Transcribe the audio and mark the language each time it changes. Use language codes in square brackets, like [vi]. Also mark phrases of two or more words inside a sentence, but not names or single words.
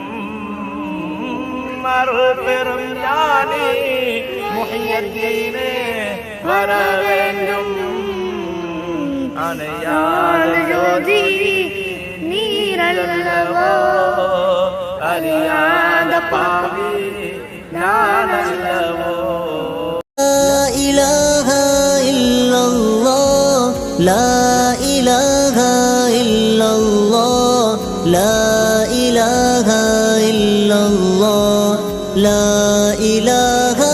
[ta] அருள் பெரும் ஞானி முஹையத்தீனே வர வேண்டும் அணையாத ஜோதி நீரல்லவோ அறியாத பாவி நானல்லவோ [ar] لا إله إلا الله لا إله إلا الله لا إله إلا الله لا إله